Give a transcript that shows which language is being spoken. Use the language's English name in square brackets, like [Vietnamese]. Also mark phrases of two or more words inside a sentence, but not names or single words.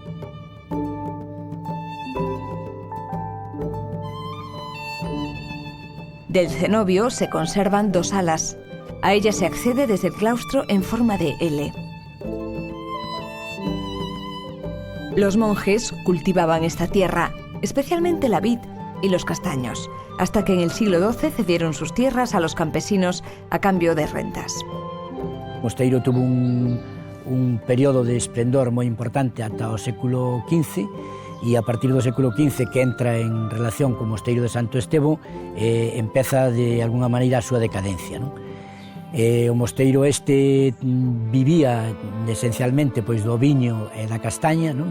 [Spanish] Del cenobio se conservan 2 alas. A ellas se accede desde el claustro en forma de L. Los monjes cultivaban esta tierra, especialmente la vid y los castaños, hasta que en el siglo XII cedieron sus tierras a los campesinos a cambio de rentas. [Galician] O mosteiro tuvo un período de esplendor moi importante ata o século XV, e a partir do século XV, que entra en relación co mosteiro de Santo Estevo, empeza de alguna maneira a súa decadencia, non? O mosteiro este vivía esencialmente pois do viño e da castaña, non?